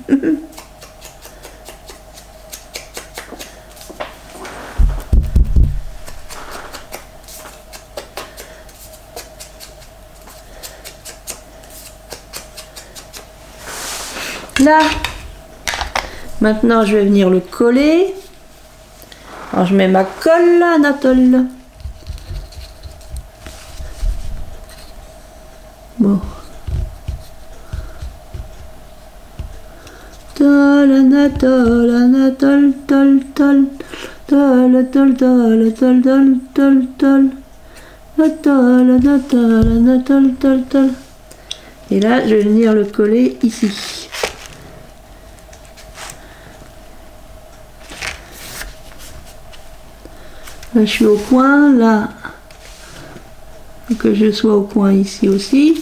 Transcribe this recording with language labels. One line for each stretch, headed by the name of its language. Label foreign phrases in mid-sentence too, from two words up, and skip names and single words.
French: Là, maintenant je vais venir le coller. Alors je mets ma colle Anatole. Bon. Tol Anatole, Anatole, tol, tol, tol, tol, tol, tol, tol, tol, tol. Et là, je vais venir le coller ici. Là, je suis au coin, là. Que je sois au coin ici aussi.